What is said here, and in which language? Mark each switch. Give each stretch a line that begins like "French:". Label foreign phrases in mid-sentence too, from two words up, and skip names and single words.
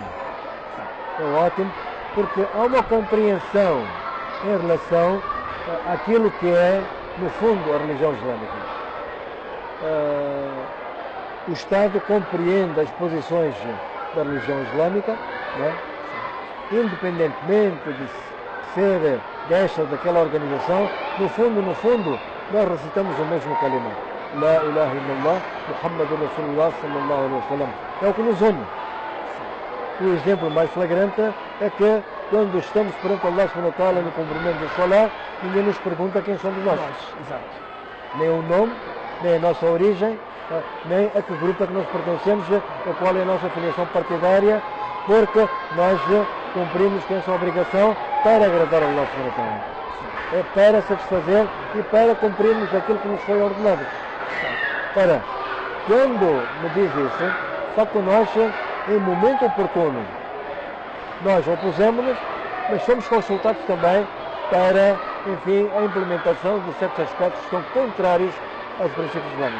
Portuguese: É ótimo porque há uma compreensão em relação àquilo que é, no fundo, a religião islâmica. O Estado compreende as posições da religião islâmica, né? Independentemente de ser desta ou daquela organização, no fundo, nós recitamos o mesmo kalima.
Arabic: لا إله إلا الله محمد رسول الله صلى الله عليه وسلم.
Portuguese: É o que nos une. O exemplo mais flagrante é que quando estamos perante Allah
Arabic: سبحانه وتعالى
Portuguese: no cumprimento do Salah, ninguém nos pergunta quem somos nós. Exato. Nem o nome, nem a nossa origem, nem a que grupo é que nós pertencemos, a qual é a nossa filiação partidária, porque nós cumprimos com essa obrigação para agradar a Allah
Arabic: سبحانه وتعالى.
Portuguese: É para satisfazer e para cumprirmos aquilo que nos foi ordenado. Ora, quando me diz isso, só que nós, em momento oportuno, nós opusemos-nos, mas somos consultados também para, enfim, a implementação de certos aspectos que são contrários aos princípios islâmicos.